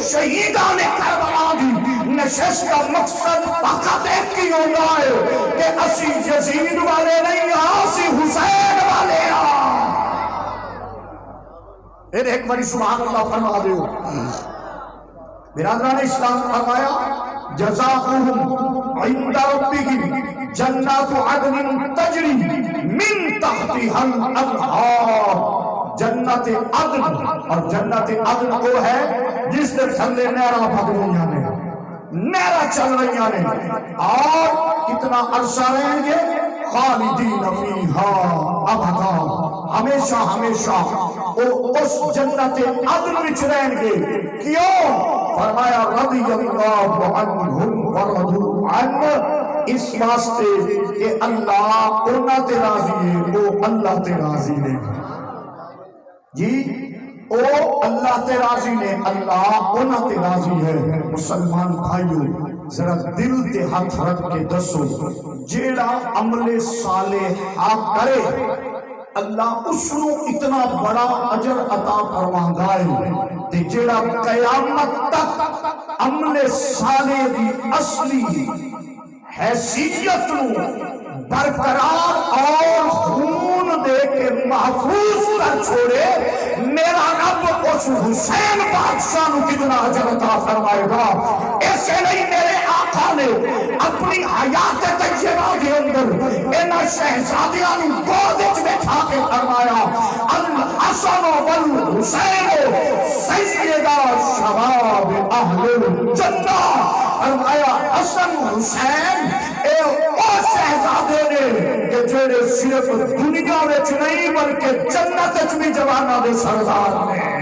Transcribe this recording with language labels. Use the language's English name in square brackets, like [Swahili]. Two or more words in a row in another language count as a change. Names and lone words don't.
[Urdu] شہیدان کربلا دی نشست کا مقصد فقط ایک ہی ہوتا ہے کہ اسی یزید والے نہیں، اسی حسین والے ہیں۔ [Punjabi] پھر ایک باری [Arabic] سبحان اللہ [Punjabi] فرما دے۔ [Urdu] برادران اسلام فرمایا [Arabic] جزاؤہم عند ربہم جنات عدن تجری من تحتها الانہار، [Punjabi] جنت عدن، اور جنت عدن وہ ہے جس نے تھلے نہراں بہہ رہی ہیں، نہراں چل رہی ہیں، اور کتنا عرصہ رہیں گے؟ [Arabic] خالدین فیہا ابدا، [Punjabi] ہمیشہ ہمیشہ وہ اس جنت عدن وچ رہیں گے۔ کیوں؟ فرمایا [Arabic] رضی اللہ عنہم ورضوا عنہ، [Punjabi] اس واسطے کہ اللہ انہاں تے راضی ہے، وہ اللہ تے راضی نے۔ جی او اللہ تے راضی نے، اللہ انہاں تے راضی ہے۔ مسلمان بھائیو ذرا دل تے ہاتھ رکھ کے دسو، جیڑا عمل صالح کرے اللہ اس نو اتنا بڑا اجر عطا فرماندا ہے، تے جیڑا قیامت تک عمل صالح دی اصلی حیثیت نو برقرار اور خون دے کے محفوظ کر چھوڑے، میرا رب اس حسین بادشاہ نو کتنا اجر عطا فرمائے گا۔ ایسے نہیں میرے آقا نے اپنی حیات طیبہ کے اندر انہاں شہزادیاں نو گود وچ بٹھا کے فرمایا [Arabic] الحسن والحسین سیدہ شباب اہل الجنہ، [Punjabi] فرمایا حسن حسین اے او شہزادے نے کہ جڑے صرف دنیا وچ نہیں بلکہ جنت وچ بھی جواناں دے سردار نے۔